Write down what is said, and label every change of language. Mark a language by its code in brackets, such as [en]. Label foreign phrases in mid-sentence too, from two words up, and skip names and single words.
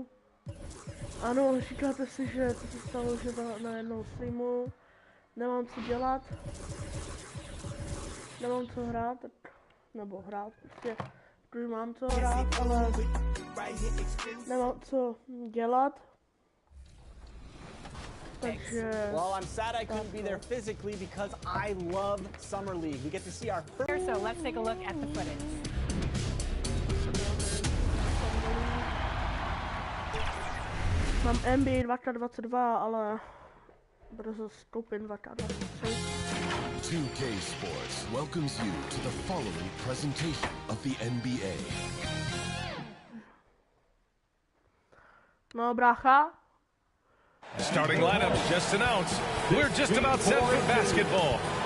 [cs] Ano, říkáte si, že to se stalo, že na jednou streamu nemám co dělat. Nemám co hrát, nebo hrát prostě. Protože mám co hrát, ale nemám co dělat. [en] Well, I'm sad I couldn't be there physically because I love Summer League. We get to see our first. So let's take a look at the footage. [cs] Mám NBA 2K22, ale brzo skoupím 2K23. [en] 2K Sports welcomes you to the following presentation of the NBA. [cs] No, brácha. [en] Starting lineups just announced. We're just about set for basketball.